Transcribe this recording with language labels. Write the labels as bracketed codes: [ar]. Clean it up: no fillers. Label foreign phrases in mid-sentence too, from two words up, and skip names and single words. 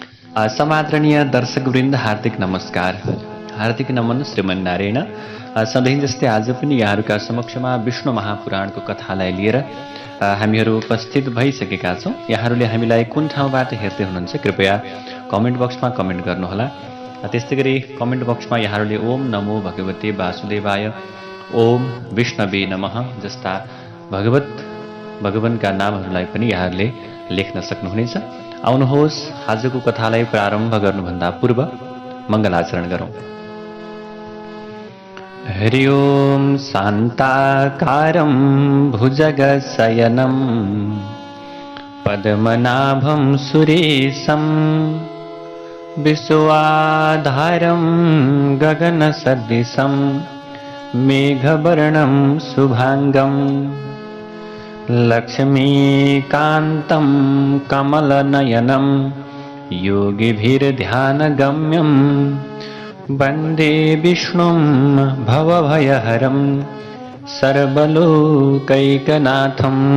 [ne] समादरणीय दर्शकवृन्द हार्दिक नमस्कार, हार्दिक नमन श्रीमन नारायण। सधैँ जस्तै आज पनि यहाँहरूका समक्षमा विष्णु महापुराणको कथालाई लिएर हामीहरू उपस्थित भइसकेका छौँ। यहाँहरूले हामीलाई कुन ठाउँबाट हेर्दै हुनुहुन्छ कृपया कमेन्ट बक्समा कमेन्ट गर्नुहोला। त्यस्तै गरी कमेन्ट बक्समा यहाँहरूले [sa] ओम नमो भगवते वासुदेवाय, ओम विष्णवे नमः [ne] जस्ता भगवानका नामहरूलाई पनि यहाँहरूले लेख्न सक्नुहुनेछ। आउनुहोस् आजको कथालाई प्रारम्भ गर्नुभन्दा पूर्व मङ्गलाचरण गरौँ। [sa] हरि ओम शान्ताकारं भुजगशयनं पद्मनाभं सुरेशं विश्वाधारं गगनसदृशं मेघवर्णं शुभांगं लक्ष्मीकान्तं कमलनयनं योगिभिर्ध्यानगम्यं वन्दे विष्णुं भवभयहरं सर्वलोकैकनाथं